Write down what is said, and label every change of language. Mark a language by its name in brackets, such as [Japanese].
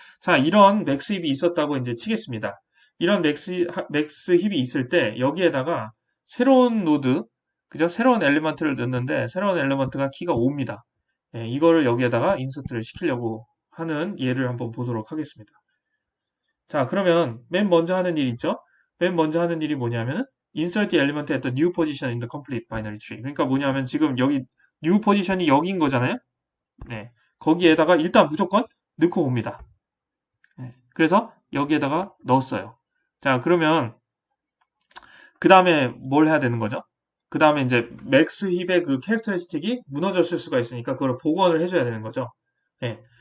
[Korean] 자, 이런 맥스 힙이 있었다고 이제 치겠습니다. 이런 맥스 힙이 있을 때 여기에다가 새로운 노드, 그죠? 새로운 엘리먼트를 넣는데 새로운 엘리먼트가 키가 5입니다. 예, 이거를 여기에다가 인서트를 시키려고 하는 예를 한번 보도록 하겠습니다. 자, 그러면 맨 먼저 하는 일 있죠? 맨 먼저 하는 일이 뭐냐면 [English] insert the element at the new position in the complete binary tree. [Korean] 그러니까 뭐냐면 지금 여기 new position이 여기인 거잖아요? 네. 거기에다가 일단 무조건 넣고 옵니다. 네. 그래서 여기에다가 넣었어요. 자, 그러면 그 다음에 뭘 해야 되는 거죠? 그 다음에 이제 맥스 힙의 그 캐릭터리스틱이 무너졌을 수가 있으니까 그걸 복원을 해줘야 되는 거죠. 네.